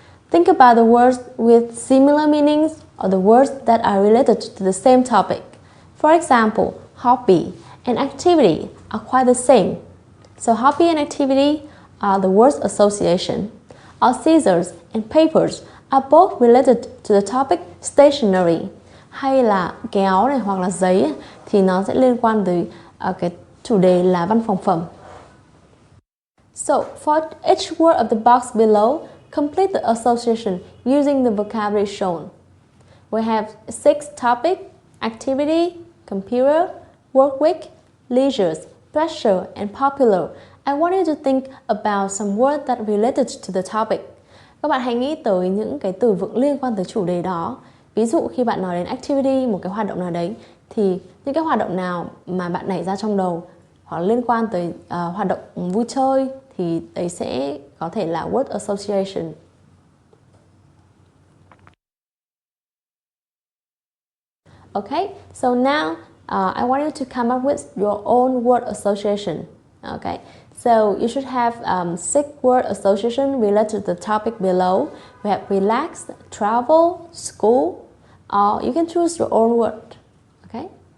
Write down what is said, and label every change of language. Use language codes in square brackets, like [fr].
[en] Think about the words with similar meanings or the words that are related to the same topic. For example, hobby and activity are quite the same. So hobby and activity are the words association. Or scissors and papers are both related to the topic stationery. [vi] Hay là kéo này hoặc là giấy thì nó sẽ liên quan tới cái chủ đề là văn phòng phẩm. [en] So, for each word of the box below, complete the association using the vocabulary shown. We have 6 topics: activity, computer, work week, leisure, pleasure, and popular. I want you to think about some words that related to the topic. [vi] Các bạn hãy nghĩ tới những cái từ vựng liên quan tới chủ đề đó. Ví dụ khi bạn nói đến activity, một cái hoạt động nào đấy, thì những cái hoạt động nào mà bạn nảy ra trong đầu hoặc liên quan tới hoạt động vui chơi thì đấy sẽ có thể là word association. [en] Okay, so now I want you to come up with your own word association. Okay, so you should have 6 word association related to the topic below. We have relax, travel, school, or you can choose your own word. Okay.